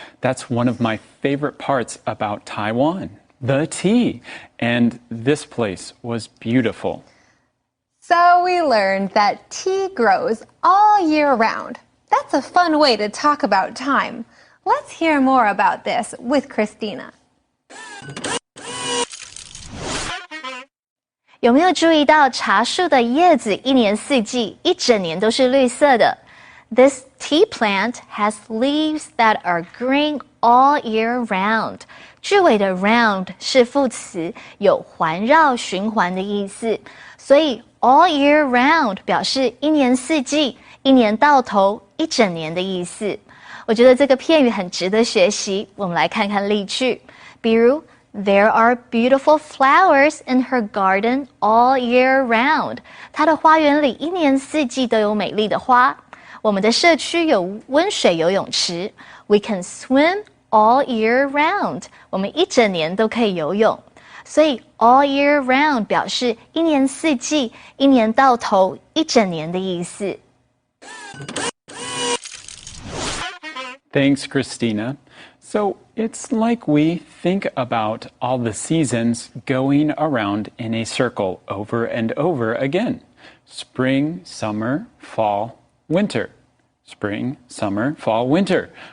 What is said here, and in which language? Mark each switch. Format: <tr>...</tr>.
<en>That's one of my favorite parts about Taiwan, the tea. And this place was beautiful. So we learned that tea grows all year round. That's a fun way to talk about time. Let's hear more about this with Christina.</en> <zh>有没有注意到茶树的叶子一年四季一整年都是绿色的？</zh> <en>This tea plant has leaves that are green all year round.</en> <zh>句尾的 round 是副词，有环绕、循环的意思，所以 all year round 表示一年四季、一年到头、一整年的意思。我觉得这个片语很值得学习，我们来看看例句，比如</zh> <en>There are beautiful flowers in her garden all year round.</en> <zh>她的花园里一年四季都有美丽的花。我们的社区有温水游泳池。</zh> <en>We can swim all year round.</en> <zh>我们一整年都可以游泳。所以 all year round 表示一年四季、一年到头、一整年的意思。</zh> <en>Thanks, Christina. So it's like we think about all the seasons going around in a circle over and over again. Spring, summer, fall, winter. Spring, summer, fall, winter.</en>